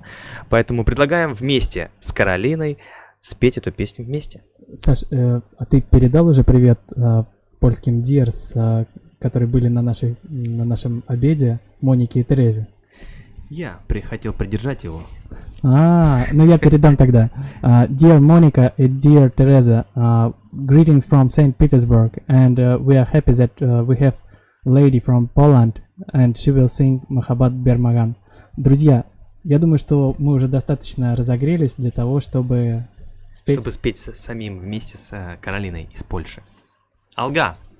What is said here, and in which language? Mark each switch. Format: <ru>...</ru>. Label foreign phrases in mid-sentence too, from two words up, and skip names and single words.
<ru>Поэтому предлагаем вместе с Каролиной спеть эту песню вместе. Саш, а ты передал уже привет польским Диерс, которые были на нашем обеде, Монике и Терезе? Я хотел придержать его. Ну я передам тогда.</ru> <en>Dear Monica and dear Teresa, greetings from St. Petersburg, and we are happy that we have lady from Poland, and she will sing Махаббат Бирмаган.</en> <ru>Друзья, я думаю, что мы уже достаточно разогрелись для того, чтобы спеть. Чтобы спеть самим вместе с Каролиной из Польши.</ru> <tt>Алга!</tt>